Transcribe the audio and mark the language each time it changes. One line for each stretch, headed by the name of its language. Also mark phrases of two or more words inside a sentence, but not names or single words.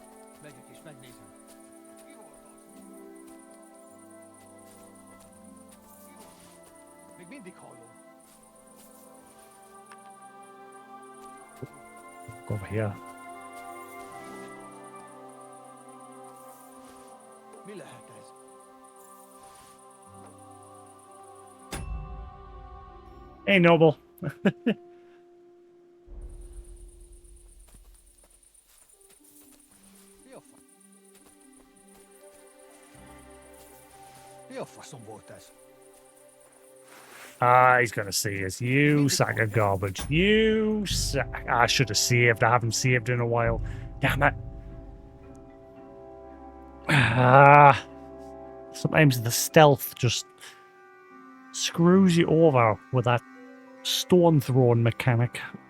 Hungarian: Megyek és megnézem. Még mindig hallom.
English: Go over here.
Hungarian: Mi lehet ez?
English: Hey, Noble.
Hungarian: Mi a faszom volt ez?
English: Ah, he's gonna see us. You sack of garbage. You sack. I should have saved. I haven't saved in a while. Damn it. Ah. Sometimes the stealth just screws you over with that stone throwing mechanic.